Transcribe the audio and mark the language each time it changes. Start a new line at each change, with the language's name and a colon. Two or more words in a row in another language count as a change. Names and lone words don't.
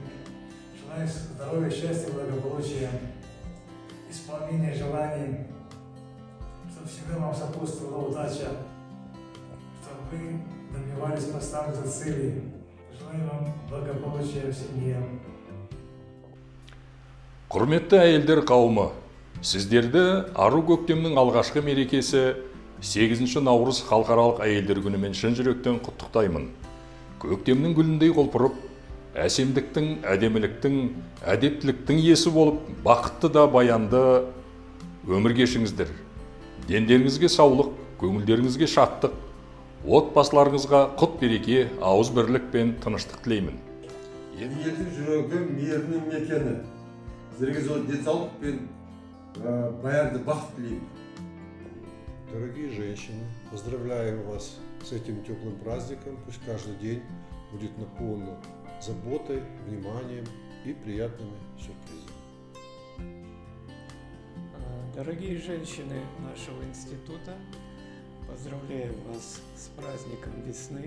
Russian: Желаю здоровья, счастья, благополучия, исполнения желаний, чтобы всегда вам сопутствовала удача, чтобы вы добивались поставленных целей. Желаю вам благополучия в семье.
Kazakh: Құрметті әйелдер қауымы, сіздерді ару көктемнің алғашқы мерекесі 8 наурыз халықаралық әйелдер күнімен шын жүректен құттықтаймын. Көктемнің гүліндей құлпырып, әсемдіктің, әдеміліктің, әдептіліктің иесі болып, бақытты да баянды өмір кешіңіздер. Дендеріңізге саулық, көңілдеріңізге шаттық, отбасыларыңызға құт береке, ауыз бірлік пен тыныштық тілеймін. Елдің жүрегі мейірімнің мекені. Сіздерге зор денсаулық пен баянды бақыт тілеймін.
Russian: Дорогие женщины, поздравляю вас с этим теплым праздником. Пусть каждый день будет наполнен заботой, вниманием и приятными сюрпризами. Дорогие женщины нашего института, поздравляю вас с праздником весны.